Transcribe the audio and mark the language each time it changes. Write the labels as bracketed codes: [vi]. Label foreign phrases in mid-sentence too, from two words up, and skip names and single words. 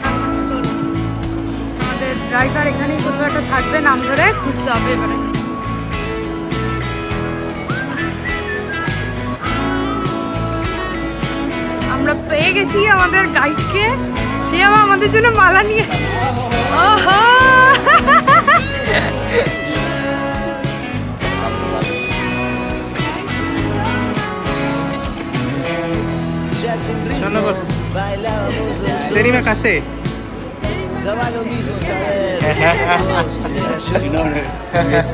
[bn] আমাদের ড্রাইভার এখানেই কোথাও একটা থাকবে, নাম ধরে খুঁজতে হবে এবারে। আমরা পেয়ে গেছি আমাদের গাইডকে। সে আবার আমাদের জন্য মালা নিয়ে, ওহো [es] Ya sin ritmo bailábamos los dos. Tenime casé. Daba lo mismo saber quién era yo.